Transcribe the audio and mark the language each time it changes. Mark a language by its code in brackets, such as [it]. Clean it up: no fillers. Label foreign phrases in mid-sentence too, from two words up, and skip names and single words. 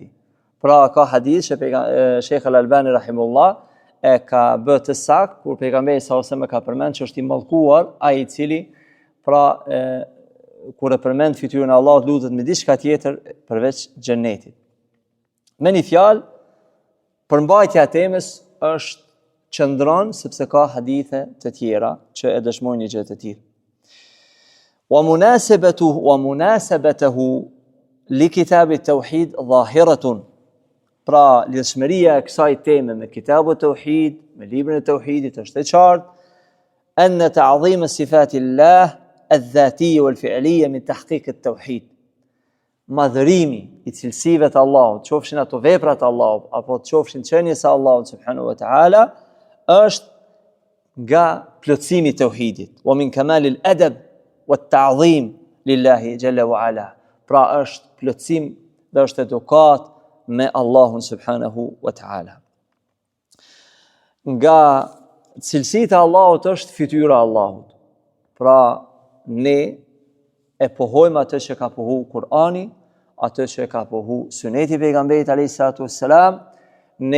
[sq] Pra ka hadith që Sheikh Al-Albani rahimullah e ka bërë të saktë kur pejgamberi sa ose më ka përmend që është i mallkuar ai i cili pra kur e përmend fytyrën e Allahut lutet me diçka tjetër përveç xhenetit. Me një fjalë, përmbajtja e temës është qëndron sepse ka hadithe të tjera që e dëshmojnë një gjë të tillë. [ar] ومناسبته لكتاب التوحيد ظاهرة. [sq] Pra lidhshmëria e kësaj teme me [ar] كتاب التوحيد, [sq] me librin e tauhidit është e qartë, [ar] أن تعظيم صفات الله الذاتية والفعلية من تحقيق التوحيد. [sq] Madhërimi i cilësive të Allahut, qofshin ato veprat Allahut, apo qofshin qenies e Allahut [ar] سبحانه وتعالى, [sq] është nga plotësimi i tauhidit. [ar] ومن كمال الأدب والتعظيم لله جل وعلا. [sq] Pra është plotësim dhe është edukat me Allahun [ar] سبحانه وتعالى. [sq] Nga cilësitë e Allahut është fytyra e Allahut. Pra ne e pohojmë atë që ka pohu Kur'ani, atë që ka pohu suneti pejgamberit [ar] عليه الصلاة والسلام, [sq] ne